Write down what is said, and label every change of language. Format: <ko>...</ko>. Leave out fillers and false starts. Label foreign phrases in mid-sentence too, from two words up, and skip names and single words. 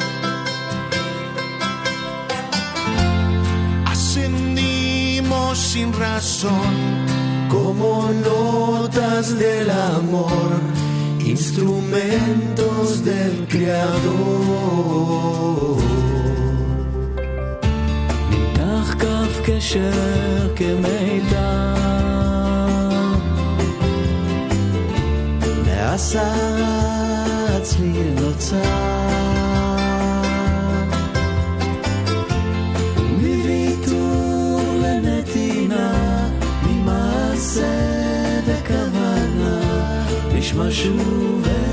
<es>Ascendimos sin razón, como notas del amor, instrumentos del Creador.</es> <he>מתח קו קשר כמיתר, מהסערה צליל נוצר, מוויתור לנתינה, ממעשה וכוונה, נשמע שוב</he>